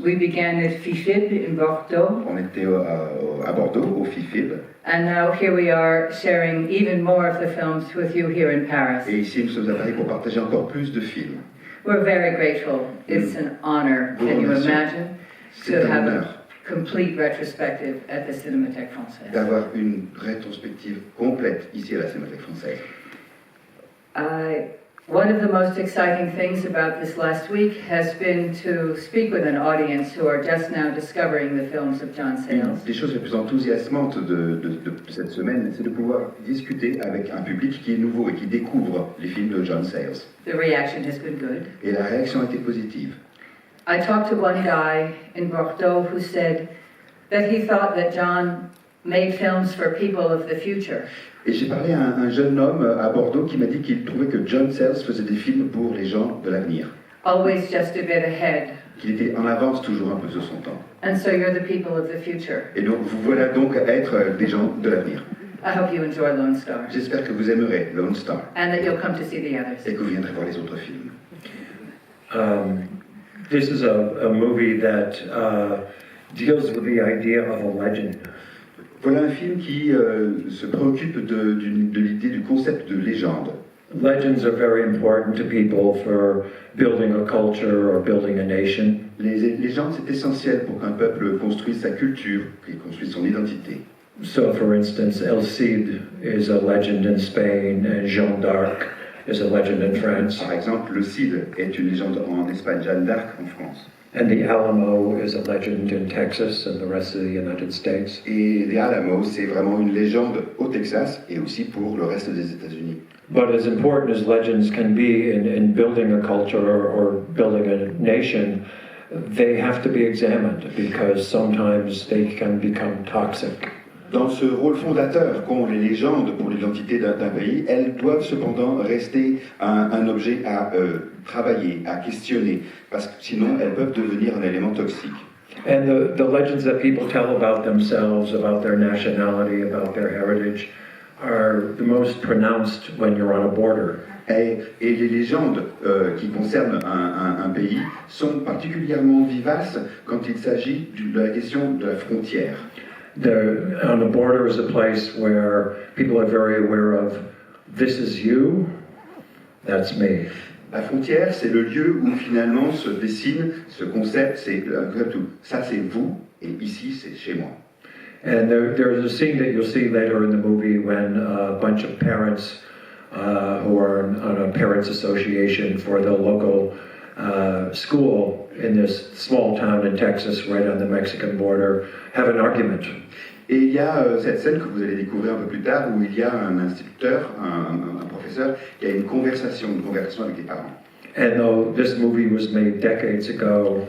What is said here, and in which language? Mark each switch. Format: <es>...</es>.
<en>We began at FIFIB in Bordeaux.</en> <fr>On était à Bordeaux, au FIFIB.</fr> <en>And now here we are sharing even more of the films with you here in Paris.</en> <fr>Et ici, nous sommes à Paris pour partager encore plus de films.</fr> <en>We're very grateful. It's an honor. Can you imagine to have a complete retrospective at the Cinémathèque française?</en> <fr>D'avoir une rétrospective complète ici à la Cinémathèque française.</fr> <en>One of the most exciting things about this last week has been to speak with an audience who are just now discovering the films of John Sayles.</en> <fr>Une des choses les plus enthousiasmantes de cette semaine, c'est de pouvoir discuter avec un public qui est nouveau et qui découvre les films de John Sayles.</fr> <en>The reaction has been good.</en> <fr>Et la réaction a été positive.</fr> <en>I talked to one guy in Bordeaux who said that he thought that John made films for people of the future.</en> <fr>Et j'ai parlé à un jeune homme à Bordeaux qui m'a dit qu'il trouvait que John Sayles faisait des films pour les gens de l'avenir.</fr> <en>Always just a bit ahead.</en> <fr>Qu'il était en avance toujours un peu sur son temps.</fr> <en>And so you're the people of the future.</en> <fr>Et donc vous voilà donc à être des gens de l'avenir.</fr> <en>I hope you enjoy Lone Star.</en> <fr>J'espère que vous aimerez Lone Star.</fr> <en>And that you'll come to see the others.</en> <fr>Et que vous viendrez voir les autres films.</fr> <en>This is a movie that deals with the idea of a legend.</en> <fr>Voilà un film qui se préoccupe de l'idée du concept de légende.</fr> <en>Legends are very important to people for building a culture or building a nation.</en> <fr>Les légendes, c'est essentiel pour qu'un peuple construise sa culture, qu'il construise son identité.</fr> <en>So, for instance, El Cid is a legend in Spain, and Jeanne d'Arc is a legend in France.</en> <fr>Par exemple, le Cid est une légende en Espagne, Jeanne d'Arc en France.</fr> <en>And the Alamo is a legend in Texas and the rest of the United States.</en> <fr>Et les Alamos, c'est vraiment une légende au Texas et aussi pour le reste des États-Unis.</fr> <en>But as important as legends can be in building a culture or building a nation, they have to be examined because sometimes they can become toxic.</en> <fr>Dans ce rôle fondateur qu'ont les légendes pour l'identité d'un pays, elles doivent cependant rester un objet à travailler, à questionner, parce que sinon elles peuvent devenir un élément toxique.</fr> <en>And the legends that people tell about themselves, about their nationality, about their heritage, are the most pronounced when you're on a border.</en> <fr>Et les légendes qui concernent un pays sont particulièrement vivaces quand il s'agit de la question de la frontière.</fr> <en>On a border is a place where people are very aware of, this is you, that's me.</en> <fr>La frontière, c'est le lieu où finalement se dessine ce concept, c'est ça c'est vous, et ici c'est chez moi.</fr> <en>And there's a scene that you'll see later in the movie when a bunch of parents who are on a parents association for the local school in this small town in Texas right on the Mexican border have an argument.</en> <fr>Et il y a cette scène que vous allez découvrir un peu plus tard où il y a un instituteur, un professeur, qui a une conversation avec les parents.</fr> <en>And though this movie was made decades ago,</en>